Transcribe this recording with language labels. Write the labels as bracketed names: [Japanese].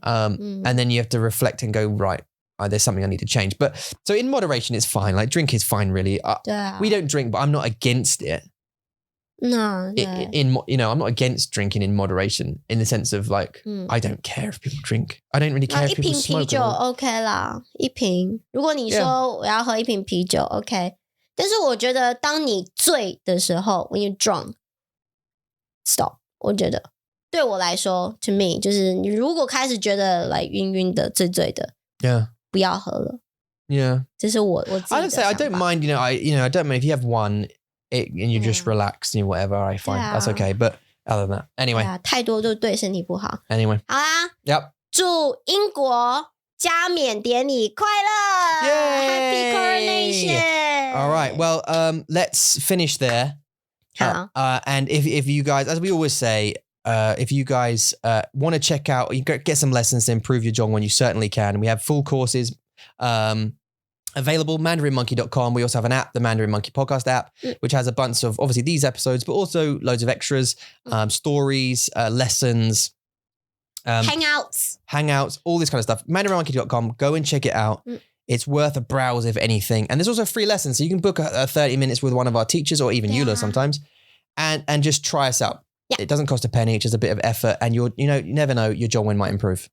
[English] And then you have to reflect and go, right, there's something I need to change. But so in moderation, it's fine. Like drink is fine, really. We don't drink, but I'm not against it. No. I'm not against drinking in moderation in the sense of like, I don't care if people drink. I don't really care if people smoke. [Chinese] 一瓶啤酒 OK 啦，一瓶。如果你说我要喝一瓶啤酒 OK，但是我觉得当你醉的时候 [English] when you're drunk stop [Chinese] 我觉得对我来说 [English] to me [Chinese] 就是你如果开始觉得来晕晕的醉醉的 [English] Yeah [Chinese] 不要喝了 [English] Yeah [Chinese] 这是我自己的想法 [English] I don't say I don't mind I don't mind if you have one and you just relax and whatever I find that's okay but other than that anyway [Chinese] 太多就对身体不好 [English] anyway [Chinese] 好啦 [English] Yep [Chinese] 祝英国加冕典礼快乐 [English] Happy Coronation All right well let's finish there and if you guys as we always say if you guys want to check out you get some lessons to improve your Zhongwen you certainly can we have full courses available mandarinmonkey.com we also have an app the Mandarin Monkey Podcast app which has a bunch of obviously these episodes but also loads of extras stories lessons hangouts all this kind of stuff mandarinmonkey.com go and check it out it's worth a browse if anything and there's also free lessons so you can book a 30 minutes with one of our teachers or even Eula sometimes and just try us out it doesn't cost a penny it's just a bit of effort and you never know your Zhongwen might improve